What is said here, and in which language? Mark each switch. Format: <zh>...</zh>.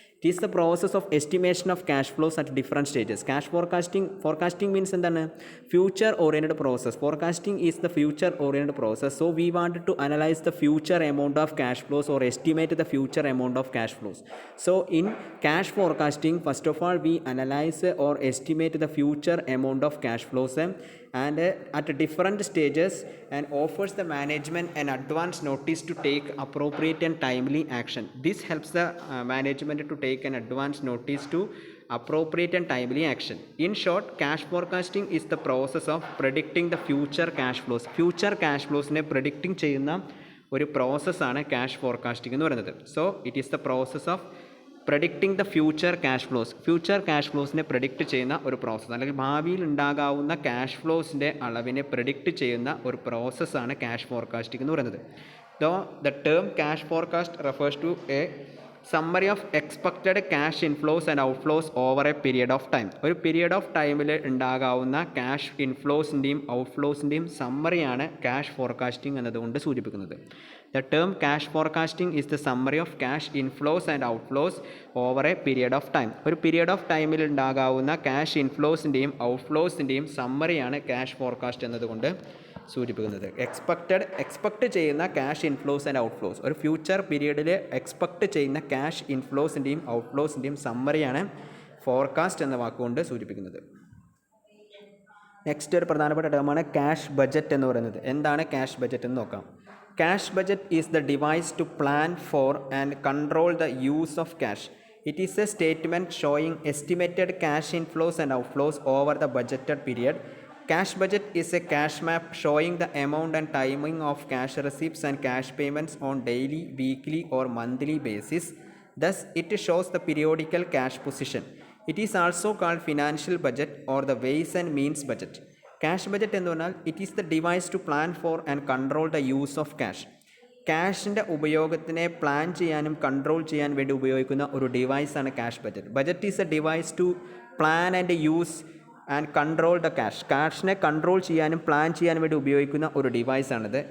<en>It is the process of estimation of cash flows at different stages. Cash forecasting means എന്താണ്? Future oriented process. Forecasting is the future oriented process. So we want to analyse the future amount of cash flows or estimate the future amount of cash flows. So in cash forecasting, first of all we analyze or estimate the future amount of cash flows and at different stages and offers the management an advance notice to take appropriate and timely action. This helps the management to take an advance notice to appropriate and timely action. In short, cash forecasting is the process of predicting the future cash flows ne predicting</en> <ml>ചെയ്യുന്ന ഒരു പ്രോസസ്സാണ് cash forecasting എന്ന് പറയുന്നത്.</ml> <en>so it is the process of predicting the future</en> <ml>cash ഫ്ലോസിനെ predict ചെയ്യുന്ന ഒരു process, അല്ലെങ്കിൽ ഭാവിയിൽ ഉണ്ടാകാവുന്ന ക്യാഷ് ഫ്ലോസിൻ്റെ അളവിനെ പ്രഡിക്റ്റ് ചെയ്യുന്ന ഒരു പ്രോസസ്സാണ് ക്യാഷ് ഫോർകാസ്റ്റിംഗ് എന്ന് പറയുന്നത്.</ml> <en>The term cash forecast refers to a summary of expected cash inflows and outflows over a period of time.</en> <ml>ഒരു പീരിയഡ് ഓഫ് ടൈമിൽ ഉണ്ടാകാവുന്ന ക്യാഷ് ഇൻഫ്ലോസിൻ്റെയും ഔട്ട്ഫ്ലോസിൻ്റെയും സമ്മറിയാണ് ക്യാഷ് ഫോർകാസ്റ്റിംഗ് എന്നതുകൊണ്ട് സൂചിപ്പിക്കുന്നത്.</ml> <en>The term cash forecasting is the summary of cash inflows and outflows over a period of time.</en> <ml>ഒരു period of ടൈമിൽ ഉണ്ടാകാവുന്ന cash ഇൻഫ്ലോസിൻ്റെയും ഔട്ട്ഫ്ലോസിൻ്റെയും സമ്മറിയാണ് cash forecast എന്നതുകൊണ്ട് സൂചിപ്പിക്കുന്നത്. എക്സ്പെക്റ്റ് ചെയ്യുന്ന ക്യാഷ് ഇൻഫ്ലോസ് ആൻഡ് ഔട്ട്ഫ്ലോസ്, ഒരു ഫ്യൂച്ചർ പീരിയഡിൽ എക്സ്പെക്റ്റ് ചെയ്യുന്ന ക്യാഷ് ഇൻഫ്ലോസിൻ്റെയും ഔട്ട്ഫ്ലോസിൻ്റെയും സമ്മറിയാണ് ഫോർകാസ്റ്റ് എന്ന വാക്കുകൊണ്ട് സൂചിപ്പിക്കുന്നത്. നെക്സ്റ്റ് ഒരു പ്രധാനപ്പെട്ട ടേമാണ് ക്യാഷ് ബജറ്റ് എന്ന് പറയുന്നത്. എന്താണ് ക്യാഷ് ബജറ്റ് എന്ന് നോക്കാം.</ml> <en>Cash budget is the device to plan for and control the use of cash. It is a statement showing estimated cash inflows and outflows over the budgeted period. Cash budget is a cash map showing the amount and timing of cash receipts and cash payments on daily, weekly or monthly basis. Thus, it shows the periodical cash position. It is also called financial budget or the ways and means budget.</en> <ml>Cash budget എന്ന് പറഞ്ഞാൽ</ml> <en>it is the device to plan for and control the use of</en> <ml>ക്യാഷിൻ്റെ ഉപയോഗത്തിനെ plan ചെയ്യാനും control ചെയ്യാൻ വേണ്ടി ഉപയോഗിക്കുന്ന ഒരു ഡിവൈസാണ് cash budget.</ml> <en>budget is a device to plan and use and control the</en> <ml>ക്യാഷിനെ control ചെയ്യാനും plan ചെയ്യാനും വേണ്ടി ഉപയോഗിക്കുന്ന ഒരു ഡിവൈസാണിത്.</ml>